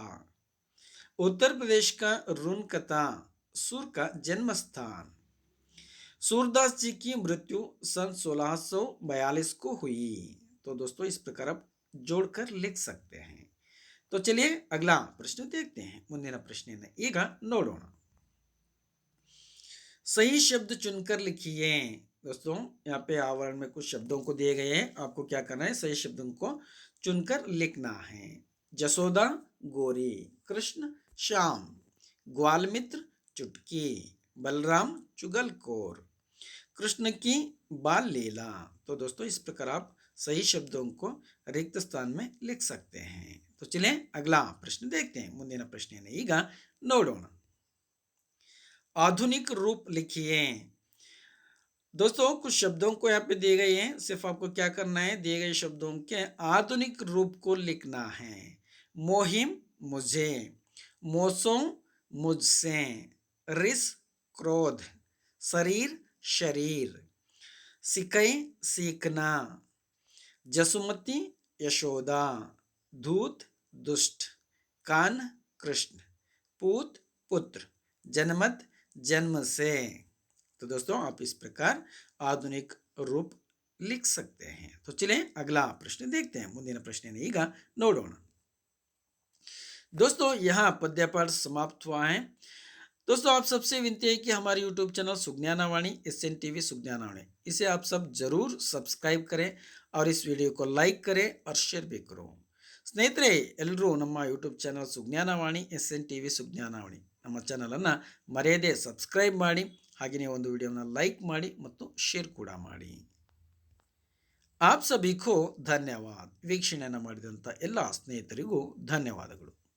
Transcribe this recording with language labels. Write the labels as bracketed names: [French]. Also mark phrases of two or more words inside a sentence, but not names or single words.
[Hindi] उत्तर प्रदेश का रुनकता सुर का जन्म स्थान। सूरदास जी की मृत्यु सन 1642 को हुई। तो दोस्तों, इस प्रकार आप जोड़कर लिख सकते हैं। तो चलिए अगला प्रश्न देखते हैं। [Kannada] ಮುಂದಿನ ಪ್ರಶ್ನೆಯನ್ನು ಈಗ ನೋಡೋಣ। [Hindi] सही शब्द चुनकर लिखिए। दोस्तों, यहाँ पे आवरण में कुछ शब्दों को दिए गए हैं, आपको क्या करना है, सही शब्दों को चुनकर लिखना है। जसोदा गोरी, कृष्ण श्याम, ग्वालमित्र चुटकी, बलराम चुगलखोर, कृष्ण की बाल लीला। तो दोस्तों, इस प्रकार आप सही शब्दों को रिक्त स्थान में लिख सकते हैं। तो चलिए अगला प्रश्न देखते हैं। [Kannada] ಮುಂದಿನ ಪ್ರಶ್ನೆಯನ್ನು ಈಗ ನೋಡೋಣ। [Hindi] आधुनिक रूप लिखिए। दोस्तों कुछ शब्दों को यहाँ पे दिए गए हैं, सिर्फ आपको क्या करना है, दिए गए शब्दों के आधुनिक रूप को लिखना है। मोहिम मुझे, मौसम मुझसे, रिस क्रोध, शरीर शरीर, सिकई सीखना, जसुमती यशोदा, धूत दुष्ट, कान कृष्ण, पूत पुत्र, जनमत जन्म से। तो दोस्तों आप इस प्रकार आधुनिक रूप लिख सकते हैं। तो चलें अगला प्रश्न देखते हैं। [Kannada] ಮುಂದಿನ ಪ್ರಶ್ನೆಯನ್ನು ಈಗ ನೋಡೋಣ। [Hindi] दोस्तों यहाँ पद्यपाठ समाप्त हुआ है। दोस्तों आप सबसे विनती है कि हमारे [English] YouTube channel [Hindi] सुज्ञानावाणी SN TV सुज्ञानावाणी, इसे आप सब जरूर सब्सक्राइब करें और इस वीडियो को लाइक करें और शेयर भी करो। [Kannada] ಸ್ನೇಹಿತರೆ ಎಲ್ಲರೂ ನಮ್ಮ [English] YouTube channel [Kannada] ಸುಜ್ಞಾನವಾಣಿ SN TV ಸುಜ್ಞಾನವಾಣಿ ನಮ್ಮ ಚಾನಲನ್ನು ಮರೆಯದೆ ಸಬ್ಸ್ಕ್ರೈಬ್ ಮಾಡಿ, ಹಾಗೆಯೇ ಒಂದು ವಿಡಿಯೋನ ಲೈಕ್ ಮಾಡಿ ಮತ್ತು ಶೇರ್ ಕೂಡ ಮಾಡಿ। [Hindi] आप सभी को धन्यवाद। [Kannada] ವೀಕ್ಷಣೆಯನ್ನು ಮಾಡಿದಂಥ ಎಲ್ಲ ಸ್ನೇಹಿತರಿಗೂ ಧನ್ಯವಾದಗಳು।